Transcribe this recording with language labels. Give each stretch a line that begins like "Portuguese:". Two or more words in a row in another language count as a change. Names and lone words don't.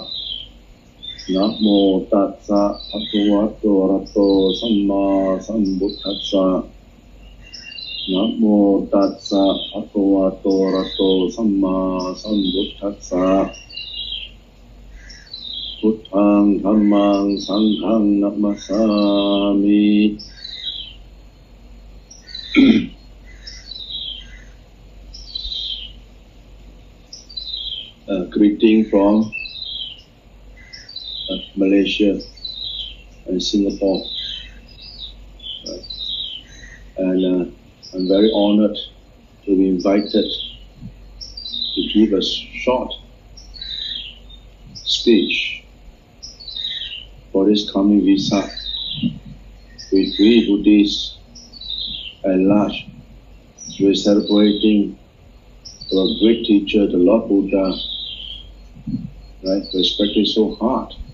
Pali: Namo Tatsa Bhagavato Arahato Samma Sambuddhassa. Namo Tatsa Bhagavato Arahato Samma Sambuddhassa. Buddhang Dhammang Sanghang Namasami.
English: Greeting from Malaysia and Singapore. And I'm very honored to be invited to give a short speech for this coming Vaishakha, which we Buddhists at large, we're celebrating our great teacher, the Lord Buddha, right, respected so hard.